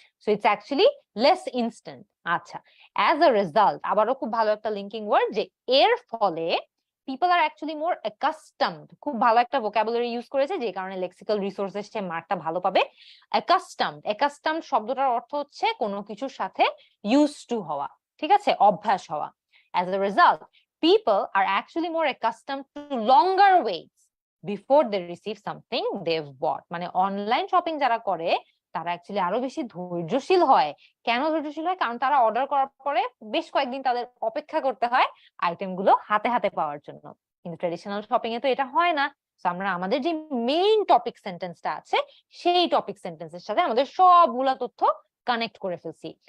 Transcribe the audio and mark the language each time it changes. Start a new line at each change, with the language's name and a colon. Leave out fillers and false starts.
Bangla: So it's actually less instant. আচ্ছা, as a result, আবারও খুব ভালো একটা লিঙ্কিং ওয়ার্ড, যে এর ফলে
English: people are actually more accustomed,
Bangla: খুব ভালো একটা vocabulary ইউজ করেছে যে কারণে লেক্সিক্যাল রিসোর্সেস সে মার্কটা ভালো পাবে। accustomed শব্দটার অর্থ হচ্ছে কোনো কিছুর সাথে used to হওয়া, ঠিক আছে, অভ্যাস হওয়া।
English: as a result, people are actually more accustomed to longer waits before they receive something they've bought।
Bangla: মানে অনলাইন শপিং যারা করে তারা অ্যাকচুয়ালি আরো বেশি ধৈর্যশীল হয়। কেন ধৈর্যশীল হয়? কারণ তারা অর্ডার করার পরে বেশ কয়েকদিন তাদের অপেক্ষা করতে হয় আইটেম গুলো হাতে হাতে পাওয়ার জন্য, কিন্তু ট্রেডিশনাল শপিং এ তো এটা হয় না। আমরা আমাদের যে মেইন টপিক সেন্টেন্সটা আছে সেই টপিক সেন্টেন্সের সাথে আমাদের সবগুলা তথ্য কানেক্ট করে ফেলছি।